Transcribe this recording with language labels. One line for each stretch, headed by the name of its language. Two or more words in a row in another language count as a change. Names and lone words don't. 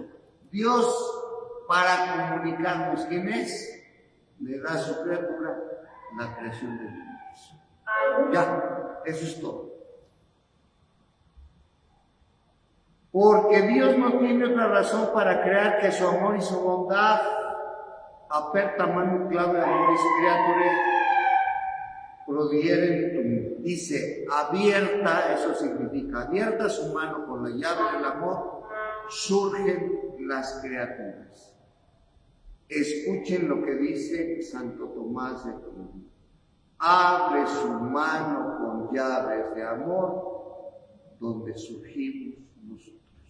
Spanish: Dios, para comunicarnos quién es, le da a su criatura la creación de Dios. Ya, eso es todo. Porque Dios no tiene otra razón para crear que su amor y su bondad.
Latin: aperta mano clave amoris creatore prodierent.
Spanish: Dice, abierta, eso significa, abierta su mano con la llave del amor, surgen las criaturas. Escuchen lo que dice Santo Tomás de Aquino. Abre su mano con llaves de amor, donde surgimos nosotros.